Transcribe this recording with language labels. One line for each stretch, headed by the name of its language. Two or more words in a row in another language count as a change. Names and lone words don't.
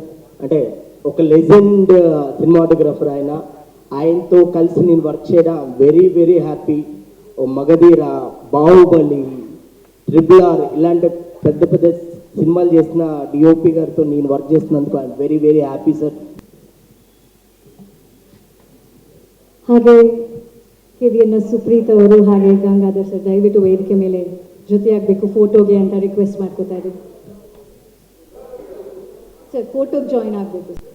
Telugu: అంటే ఒక లెజెండ్ సినిమాటోగ్రఫర్ ఆయనతో కలిసి నేను వర్క్ చేయడం
English: very very happy.
Telugu: ఓ మగధీర, బాహుబలి, RRR ఇలాంటి పెద్ద పెద్ద సినిమాలు చేసిన డిఓపి గారితో నేను వర్క్ చేస్తున్నందుకు
English: I'm very very happy sir.
Kannada: ಹಾಗೆ KVN ಸುಪ್ರೀತ್ ಅವರು ಹಾಗೆ ಗಂಗಾಧರ್ ಸರ್ ದಯವಿಟ್ಟು ವೇದಿಕೆ ಮೇಲೆ ಜೊತೆಯಾಗಬೇಕು ಫೋಟೋಗೆ ಅಂತ ರಿಕ್ವೆಸ್ಟ್ ಮಾಡ್ಕೋತಾ ಇದ್ದೀನಿ ಸರ್. ಫೋಟೋಗೆ ಜಾಯಿನ್ ಆಗಬೇಕು.